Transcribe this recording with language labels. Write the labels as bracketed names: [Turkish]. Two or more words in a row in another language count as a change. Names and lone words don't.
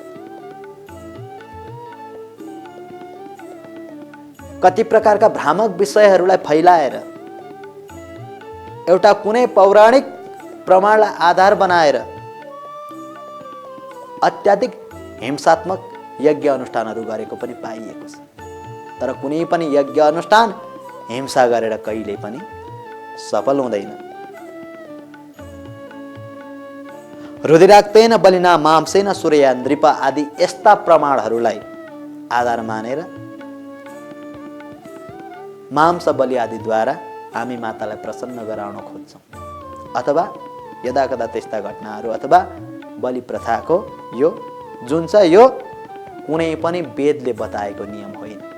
[Nepali] कति प्रकारका भ्रामक विषयहरूलाई फैलाएर एउटा कुनै पौराणिक प्रमाणलाई आधार बनाएर अत्याधिक हिंसात्मक यज्ञ अनुष्ठानहरू गरेको पनि पाइएको छ। तर कुनै पनि यज्ञ अनुष्ठान हिंसा गरेर कहिले पनि सफल हुँदैन। [Sanskrit] रुधिराक्तेन बलिना मांसेन सूर्य नृप [Nepali] आदि यस्ता प्रमाणहरूलाई आधार मानेर मांस बलि आदिद्वारा हामी मातालाई प्रसन्न गराउन खोज्छौँ। अथवा यदाकदा त्यस्ता घटनाहरू अथवा बलि प्रथाको यो जुन छ यो कुनै पनि वेदले बताएको नियम होइन।